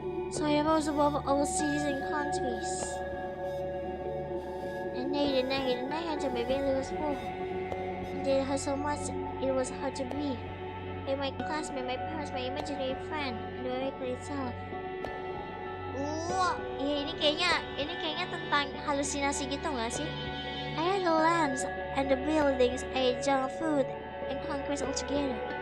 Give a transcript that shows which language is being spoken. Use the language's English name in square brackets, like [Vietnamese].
[English] So I rose above all cities and countries. And night until my belly was full. And it hurt so much it was hard to breathe. And my classmate, my parents, my imaginary friend, and the miracle itself. [Indonesian] Ini kayaknya tentang halusinasi gitu nggak sih? [English] I had the lands and the buildings, I ate junk food and concrete all together.